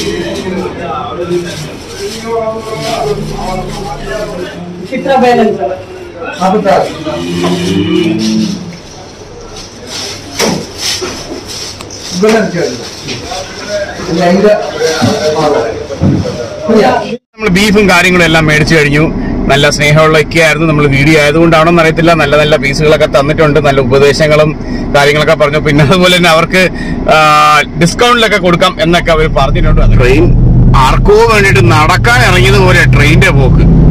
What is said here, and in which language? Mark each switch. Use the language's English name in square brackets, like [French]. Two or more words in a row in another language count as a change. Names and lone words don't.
[Hindi] कितना बैलेंस है? आप बता। बैलेंस क्या है? [Malayalam] നമ്മൾ ബീഫും കാര്യങ്ങളും എല്ലാം മേടിച്ചു കഴിഞ്ഞു. നല്ല സ്നേഹമുള്ളൊക്കെ ആയിരുന്നു. നമ്മൾ വീഡിയോ ആയതുകൊണ്ടാണോ എന്നറിയത്തില്ല, നല്ല നല്ല പീസുകളൊക്കെ തന്നിട്ടുണ്ട്, നല്ല ഉപദേശങ്ങളും കാര്യങ്ങളൊക്കെ പറഞ്ഞു. പിന്നെ അതുപോലെ തന്നെ അവർക്ക് ഡിസ്കൗണ്ടിലൊക്കെ കൊടുക്കാം എന്നൊക്കെ അവർ പറഞ്ഞിട്ടുണ്ട്. ട്രെയിൻ ആർക്കോ വേണ്ടിട്ട് നടക്കാൻ ഇറങ്ങിയത് പോലെ ട്രെയിനിന്റെ പോക്ക്.